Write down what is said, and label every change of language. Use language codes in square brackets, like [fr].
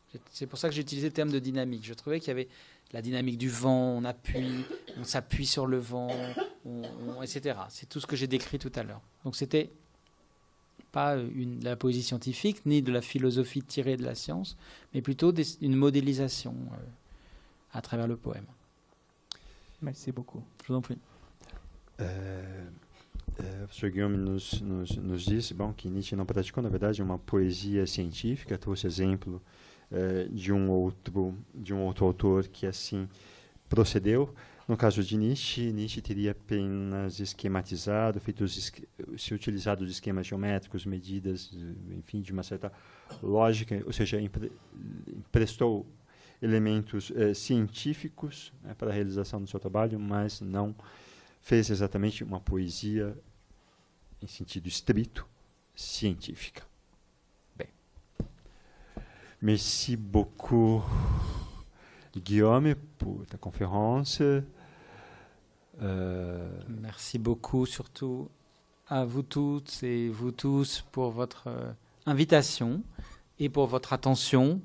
[fr] C'est pour ça que j'ai utilisé le terme de dynamique. Je trouvais qu'il y avait la dynamique du vent, on s'appuie sur le vent, etc. C'est tout ce que j'ai décrit tout à l'heure. Donc c'était pas de la poésie scientifique, ni de la philosophie tirée de la science, mais plutôt une modélisation à travers le poème. Merci beaucoup. Je vous en prie. [pt] O professor Guillaume nos disse que Nietzsche não praticou, na verdade, uma poesia científica, trouxe exemplo de um outro autor que assim procedeu. No caso de Nietzsche teria apenas esquematizado, se utilizado de esquemas geométricos, medidas, enfim, de uma certa lógica, ou seja, emprestou elementos científicos para a realização do seu trabalho, mas não fez exatamente uma poesia em sentido estrito científica. [fr] Bem, merci beaucoup Guillaume pour ta conférence. Merci beaucoup surtout à vous toutes et vous tous pour votre invitation et pour votre attention.